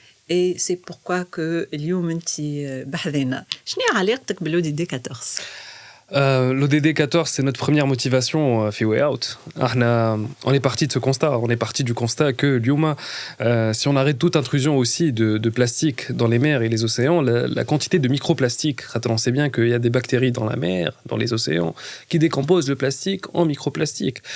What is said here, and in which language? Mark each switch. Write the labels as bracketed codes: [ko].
[fr] Et c'est pourquoi que [ar] اليوم انت بحذنا. شنو علاقتك بالODD 14؟ [fr] L'ODD 14, c'est notre première motivation في Way Out. On est parti de ce constat. On est parti du constat que l'Yuma, si on arrête toute intrusion aussi de plastique dans les mers et les océans, la quantité de microplastiques, on sait bien qu'il y a des bactéries dans la mer, dans les océans, qui décomposent le plastique en microplastiques.